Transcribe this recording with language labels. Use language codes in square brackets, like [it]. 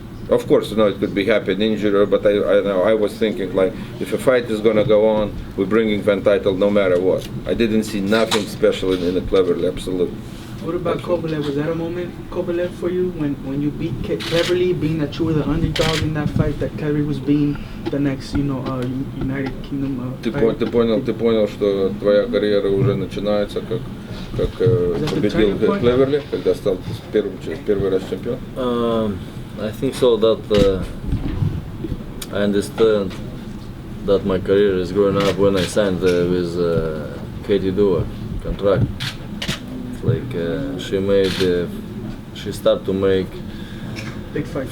[en] Of course, it could be happen injury, but I was thinking like, if a fight is gonna go on, we're bringing that title no matter what. I didn't see nothing special in the Cleverly, absolutely. What about Kovalev? Was that a moment, Kovalev, for you when you beat Keverly, being that you were the underdog in that fight, that Keverly was being the next, United Kingdom [ru] Ты понял, что твоя карьера уже начинается, как победил Cleverly, когда стал первый раз чемпион? [en] I think so that I understand that my career is growing up when I signed with Katie Dua contract. It's like she started to make big fights